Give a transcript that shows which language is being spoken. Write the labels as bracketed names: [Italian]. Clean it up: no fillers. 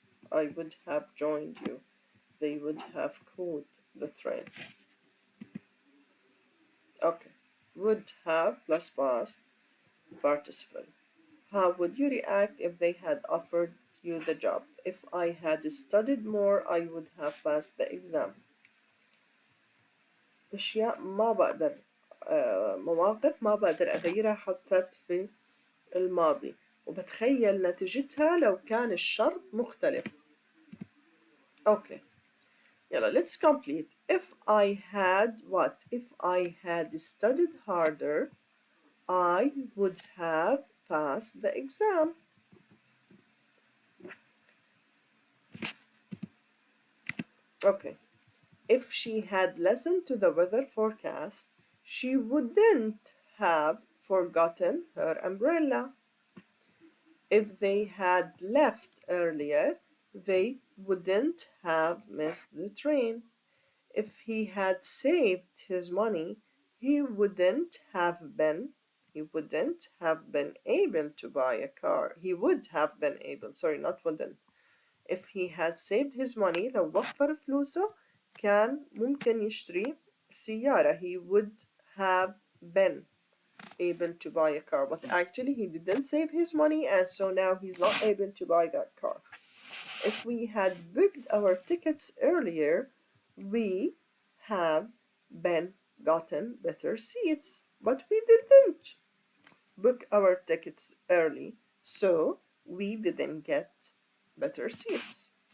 [English] I would have joined you. They would have caught the train. Okay, would have plus past participle. How would you react if they had offered you the job? If I had studied more, I would have passed the exam. [Arabic] أشياء ما بقدر مواقف ما بقدر أغيرها حطت في الماضي وبتخيل نتيجتها لو كان الشرط مختلف. [English] Okay. يلا let's complete. If I had what? If I had studied harder, I would have passed the exam. Okay. If she had listened to the weather forecast, she wouldn't have forgotten her umbrella. If they had left earlier, they wouldn't have missed the train. If he had saved his money, he wouldn't have been able to buy a car. He would have been able, sorry, not wouldn't. If he had saved his money, [Arabic] لو وفر فلوسه كان ممكن يشتري سيارة. [English] He would have been able to buy a car, but actually he didn't save his money, and so now he's not able to buy that car. If we had booked our tickets earlier, we have been gotten better seats, but we didn't book our tickets early, so we didn't get better seats.